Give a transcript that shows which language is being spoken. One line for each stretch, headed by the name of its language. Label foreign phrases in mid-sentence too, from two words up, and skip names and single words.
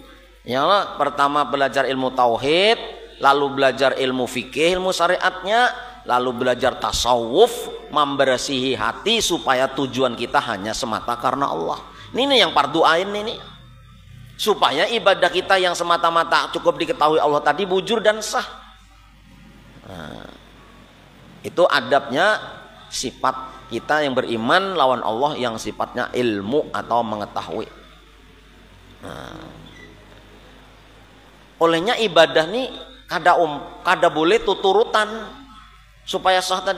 Arabic: Ya Allah,
Indonesian: pertama belajar ilmu tauhid, lalu belajar ilmu fikih, ilmu syariatnya, lalu belajar tasawuf, membersihi hati supaya tujuan kita hanya semata karena Allah. Ini yang
Arabic: fardu ain
Indonesian: ini. Supaya ibadah kita yang semata-mata cukup diketahui Allah tadi bujur dan sah. Nah, itu adabnya sifat kita yang beriman lawan Allah yang sifatnya ilmu atau mengetahui.
Banjar: Nah, olehnya ibadah nih kada boleh tuturutan supaya sah tadi.